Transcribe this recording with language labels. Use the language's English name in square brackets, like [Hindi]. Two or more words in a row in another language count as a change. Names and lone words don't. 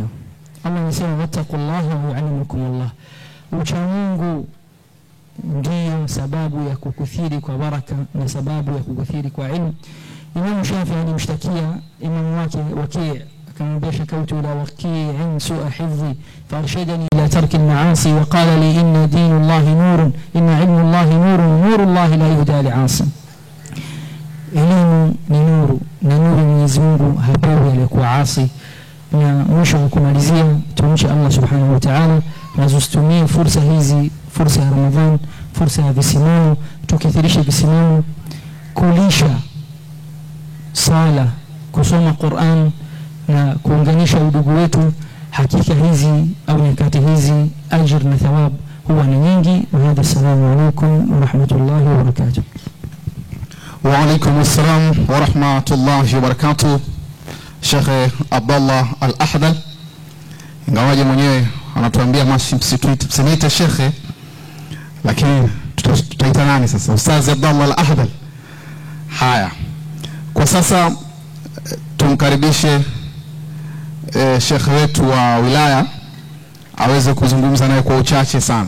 [Swahili] Allah anasema, [Arabic] واتقوا الله ويعلمكم الله. [Swahili] Ucha Mungu ndiyo sababu ya kukuthiri kwa baraka na sababu ya kukuthiri kwa ilmu. Imam Shafi'i alimshtakia imam wake Waki', akamwambia, [Arabic] شكوت إلى وكيع سوء حفظي فأرشدني إلى ترك المعاصي وقال لي إن دين الله نور، إن علم الله نور، نور الله لا يهدى لعاصي. [Swahili] Elimu ni nuru, na nuru Mwenyezi Mungu hapewi aliyekuwa asi. Na mwisho wa kumalizia, tumche Allah [Arabic] سبحانه وتعالى, [Swahili] na tusitumie fursa hizi, fursa ya Ramadhan, fursa ya visimamo, tukithirisha visimamo, kulisha sala, kusoma Qur'an na kuunganisha udugu wetu. Hakika hizi au nyakati hizi ajr na thawab huwa ni nyingi. [Arabic] وهذا، السلام عليكم ورحمة الله وبركاته. وعليكم السلام ورحمة الله وبركاته. [Swahili] Sheikh Abdullah Al-Ahdal, ingawaje mwenyewe anatuambia msiniite shekhe, lakini tutaita nani sasa? Ustaz Abdallah Al-Ahdal. Haya, kwa sasa tumkaribishe shekhe wetu wa wilaya aweze kuzungumza naye kwa uchache sana.